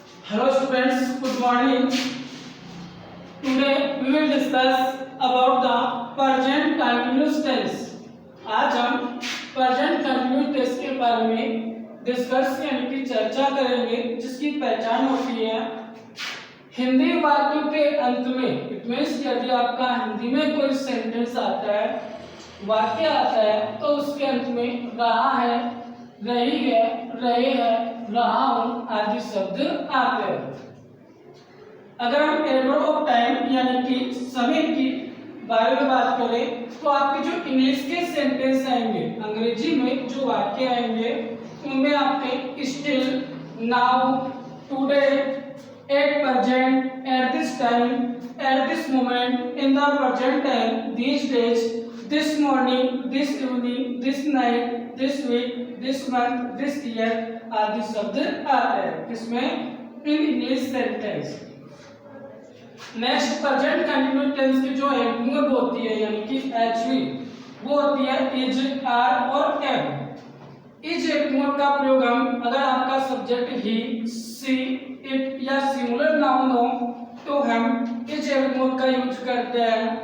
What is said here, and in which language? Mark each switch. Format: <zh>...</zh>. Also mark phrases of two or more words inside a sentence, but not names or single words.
<en>Hello students, good morning. Today we will discuss about the present continuous tense.</en> <hi>आज हम</hi> <en>present continuous tense</en> <hi>के बारे में डिस्कस यानी कि चर्चा करेंगे, जिसकी पहचान होती है हिंदी वाक्यों के अंत में।</hi> <en>It means</en> <hi>यदि आपका हिंदी में कोई सेंटेंस आता है, वाक्य आता है, तो उसके अंत में रहा है, रही है, रहे हैं, रहा हूं आदि शब्द आते हैं। अगर हम</hi> <en>adverb of time</en> <hi>यानी कि समय की बारे में बात करें, तो आपके जो इंग्लिश के सेंटेंस आएंगे, अंग्रेजी में जो वाक्य आएंगे, उनमें आपके</hi> <en>still, now, today, at present, at this time, at this moment, in the present time, these days, this morning, this evening, this night, this week, this month, this year</en> <hi>आदि शब्द आते हैं इसमें</hi> <en>in English sentence. next present continuous tense</en> <hi>की जो</hi> <en>helping verb</en> <hi>होती है यानी कि एचवी, वो होती है</hi> <en>is, are</en> <hi>और एम।</hi> <en>is helping verb</en> <hi>का प्रयोग हम अगर आपका सब्जेक्ट</hi> <en>he, she, it</en> <hi>या</hi> <en>singular noun</en> <hi>हो तो हम</hi> <en>is helping verb</en> <hi>का यूज करते हैं।</hi>